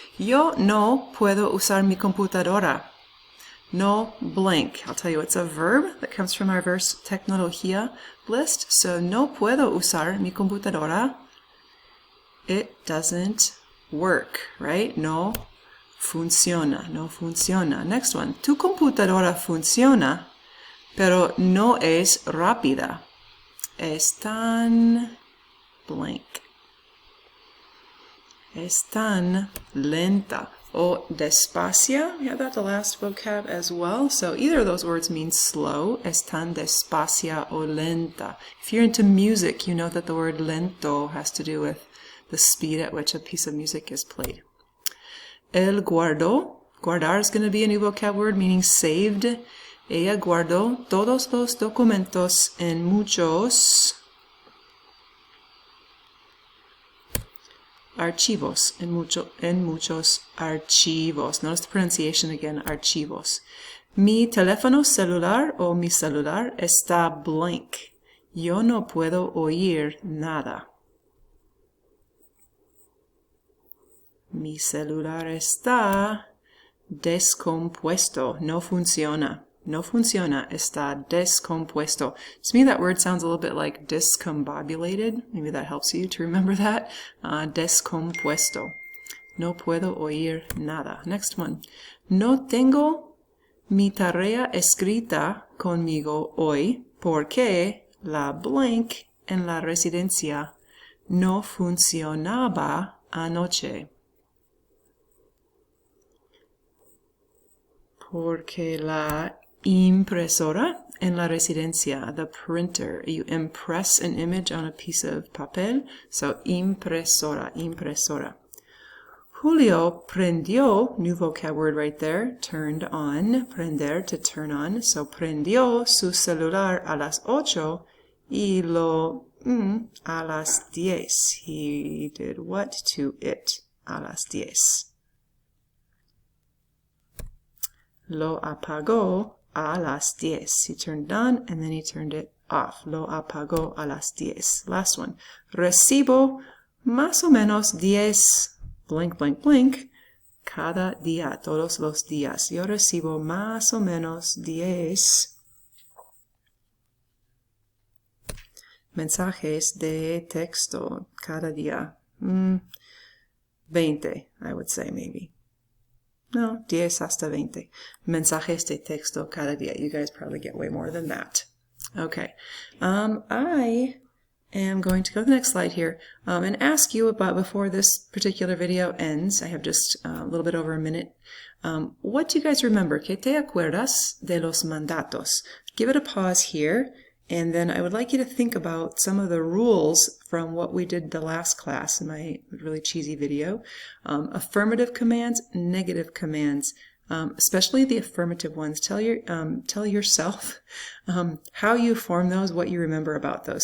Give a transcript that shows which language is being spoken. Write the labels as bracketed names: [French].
[Spanish] Yo no puedo usar mi computadora. No blank. [English] I'll tell you, it's a verb that comes from our verse tecnología list. [Spanish] So, no puedo usar mi computadora. [English] It doesn't work, right? [Spanish] No funciona. No funciona. [English] Next one. [Spanish] Tu computadora funciona, pero no es rápida. Es tan blank. Es tan lenta. O despacia, [English] we have that the last vocab as well. So either of those words mean slow. [Spanish] Es tan despacia o lenta. [English] If you're into music, you know that the word lento has to do with the speed at which a piece of music is played. [Spanish] El guardó. [English] Guardar is going to be a new vocab word meaning saved. [Spanish] Ella guardó todos los documentos en muchos archivos, en muchos archivos. [English] Notice the pronunciation again, [Spanish] archivos. Mi teléfono celular o mi celular está blank. Yo no puedo oír nada. Mi celular está descompuesto. No funciona. No funciona. Está descompuesto. [English] To me, that word sounds a little bit like discombobulated. Maybe that helps you to remember that. [Spanish] Descompuesto. No puedo oír nada. [English] Next one. [Spanish] No tengo mi tarea escrita conmigo hoy porque la blank en la residencia no funcionaba anoche. Porque la impresora en la residencia, [English] the printer, you impress an image on a piece of papel, so [Spanish] impresora, impresora. Julio prendió, [English] new vocab word right there, turned on, [Spanish] prender, [English] to turn on, so [Spanish] prendió su celular a las 8 y lo a las 10. [English] He did what to it? A las 10. [Spanish] Lo apagó a las 10. [English] He turned it on and then he turned it off. [Spanish] Lo apagó a las 10. [English] Last one. [Spanish] Recibo más o menos 10 blank, blank, blank cada día, todos los días. Yo recibo más o menos 10 mensajes de texto cada día. 20, [English] I would say maybe. [Spanish] No, 10 hasta 20 mensajes de texto cada día. [English] You guys probably get way more than that. Okay. I am going to go to the next slide here and ask you about, before this particular video ends, I have just a little bit over a minute, what do you guys remember? [Spanish] ¿Qué te acuerdas de los mandatos? [English] Give it a pause here, and then I would like you to think about some of the rules from what we did the last class in my really cheesy video. Affirmative commands, negative commands, especially the affirmative ones. Tell yourself how you form those, what you remember about those.